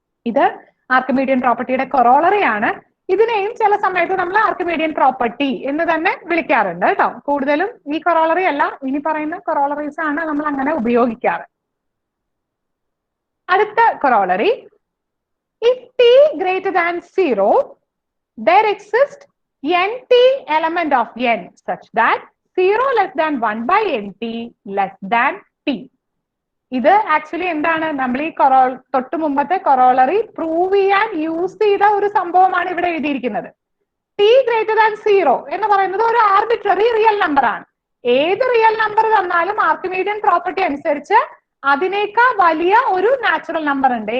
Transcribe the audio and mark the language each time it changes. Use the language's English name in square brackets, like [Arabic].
[Malayalam] ഇത് ആർക്കിമീഡിയൻ പ്രോപ്പർട്ടിയുടെ കൊറോളറി ആണ്. ഇതിനെയും ചില സമയത്ത് നമ്മൾ ആർക്കിമീഡിയൻ പ്രോപ്പർട്ടി എന്ന് തന്നെ വിളിക്കാറുണ്ട് കേട്ടോ. കൂടുതലും ഈ കൊറോളറി അല്ല, ഇനി പറയുന്ന കൊറോളറീസ് ആണ് നമ്മൾ അങ്ങനെ ഉപയോഗിക്കാറ്. അടുത്ത corollary, [English] If t greater than 0, there exists nt element of n such that 0 less than 1 by nt less than t. [Malayalam] ഇത് ആക്ച്വലി എന്താണ്, നമ്മൾ ഈ തൊട്ട് മുമ്പത്തെ കൊറോളറി പ്രൂവ് ചെയ്യാൻ യൂസ് ചെയ്ത ഒരു സംഭവമാണ് ഇവിടെ എഴുതിയിരിക്കുന്നത്. ടി ഗ്രേറ്റർ ദാൻ 0 എന്ന് പറയുന്നത് ഒരു ആർബിട്രറി റിയൽ നമ്പർ ആണ്. ഏത് റിയൽ നമ്പർ തന്നാലും ആർക്കിമീഡിയൻ പ്രോപ്പർട്ടി അനുസരിച്ച് അതിനേക്കാൾ വലിയ ഒരു നാച്ചുറൽ നമ്പർ ഉണ്ട്.